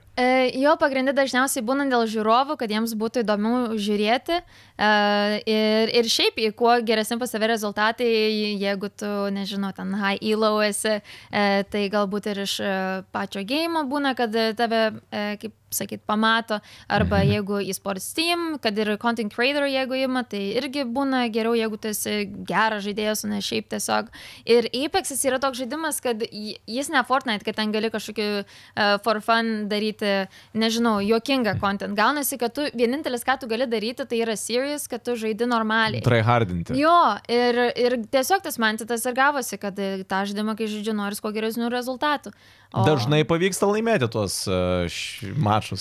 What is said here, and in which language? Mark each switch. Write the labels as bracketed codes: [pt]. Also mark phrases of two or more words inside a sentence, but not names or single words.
[lt] Jo, pagrindė dažniausiai būna dėl žiūrovų, kad jiems būtų įdomu žiūrėti. Ir šiaip, kuo geresni pas tave rezultatai, jeigu tu, nežinau, ten [en] high elo [lt] esi, tai galbūt ir iš pačio game būna, kad tave, kaip sakyt, pamato, arba jeigu [en] e-sports team, [lt] kad ir [en] content creator, [lt] jeigu ima, tai irgi būna geriau, jeigu tu esi geras žaidėjas, o ne šiaip tiesiog. Ir Apex'as yra toks žaidimas, kad jis ne Fortnite, kad ten gali kažkokį [en] for fun [lt] daryti, nežinau, juokingą content. Gaunasi, kad tu vienintelis, ką tu gali daryti, tai yra serious, kad tu žaidi normaliai. Tryhardinti. Jo, ir tiesiog tas mindsetas ir gavosi, kad tą žaidimą, kai žaidžiu, noris kuo geresnių rezultatų. Dažnai pavyksta laimėti tuos mačus.